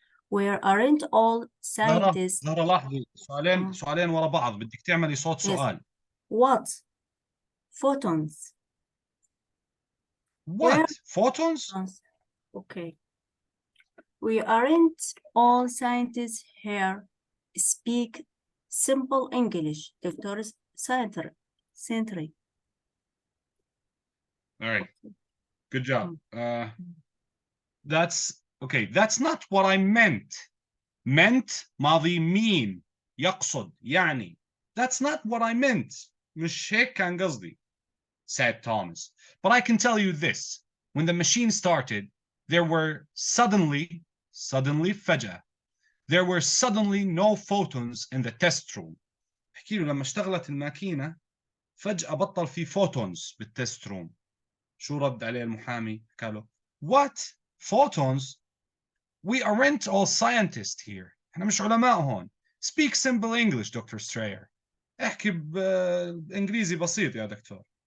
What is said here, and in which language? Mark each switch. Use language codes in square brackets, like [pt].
[en] Where aren't all scientists? [ar] زهرة لاحظي سؤالين ورا بعض بدك تعملي صوت سؤال. [en] What photons? What photons? Okay. We aren't all scientists here. Speak simple English, Dr. Sentry. All right. Good job. That's okay. That's not what I meant. Meant ماضي mean يقصد يعني. That's not what I meant. [ar] مش هيك كان قصدي, said Thomas. [en] But I can tell you this. When the machine started, there were suddenly فجأة, there were suddenly no photons in the test room. [ar] احكي له لما اشتغلت الماكينة فجأة بطل في photons بالتست روم. شو رد عليه المحامي؟ قال له What? [en] Photons? We aren't all scientists here. [ar] احنا مش علماء هون. [en] Speak simple English, Dr. Strayer. [ar] احكي بإنجليزي بسيط يا دكتور.